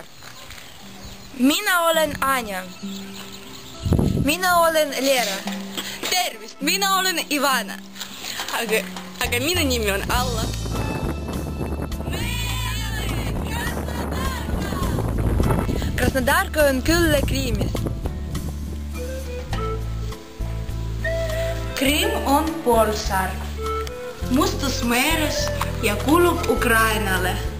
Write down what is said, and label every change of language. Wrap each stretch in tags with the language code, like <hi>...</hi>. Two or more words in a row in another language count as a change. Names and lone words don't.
<et>Minä olen Anja. Minä olen Leera. Tervist, minä olen Ivana. Aga minu nimi on Alla. Krasnodarka on külla Krimis. Krim on poolsaar Mustas meres ja kuulub Ukrainalle.</et>